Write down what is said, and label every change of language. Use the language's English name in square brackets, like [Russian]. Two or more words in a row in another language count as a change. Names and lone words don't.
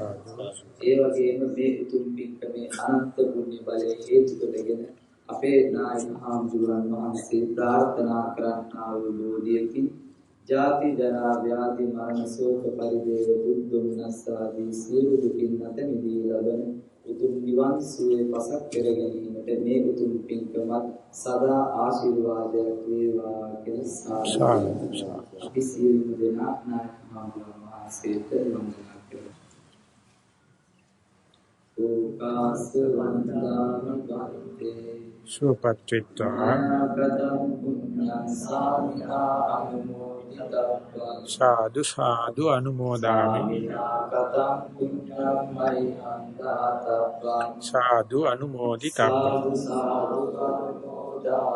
[Sinhala] ඒ වගේම මේ උතුම් පින්කමේ අනන්ත පුණ්‍ය බලය හේතු කොටගෙන අපේ නායක හාමුදුරුවන් වහන්සේ ප්‍රාර්ථනා කරන්නා වූ බෝධියකින් ජාති ජරා ව්‍යාධි මරණ ශෝක පරිදේව දුක් දුම්නස් ආදී සියලු දුකින් නැත මිදී ලබන උතුම් නිවන් සුවය පසක් කර ගැනීමට මේ උතුම් පින්කමත් සදා ආශිර්වාදයක් වේවා කියලා සාදු. අපි සියලු දෙනා නායක හාමුදුරුවන් වහන්සේට වන්දනා කරමු. [Pali] ඕකාස වන්දාන වන්දේ සුපත්ත්‍වා සාදු සාදු අනුමෝදාමි සාදු අනුමෝදිතබ්බා